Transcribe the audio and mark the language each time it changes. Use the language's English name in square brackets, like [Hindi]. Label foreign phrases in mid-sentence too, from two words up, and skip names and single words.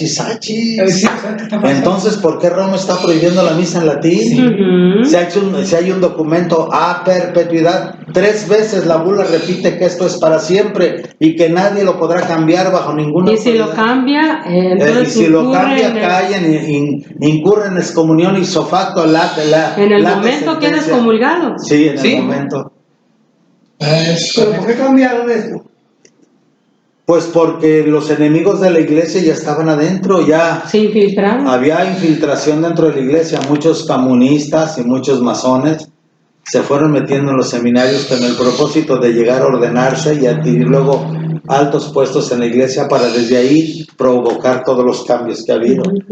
[Spanish] Entonces, ¿por qué Roma está prohibiendo la misa en latín? Si hay un documento a perpetuidad, 3 veces la bula repite que esto es para siempre y que nadie lo podrá cambiar bajo ninguna autoridad. Y si lo cambia, entonces incurre en excomunión [Latin] ipso facto. [Spanish] En el momento queda excomulgado. Sí, en el momento. ¿Pero por qué cambiaron esto? Pues porque los enemigos de la iglesia ya estaban adentro, ya se infiltraron. Había infiltración dentro de la iglesia, muchos comunistas y muchos masones se fueron metiendo en los seminarios con el propósito de llegar a ordenarse y adquirir luego altos puestos en la iglesia para desde ahí provocar todos los cambios que ha habido.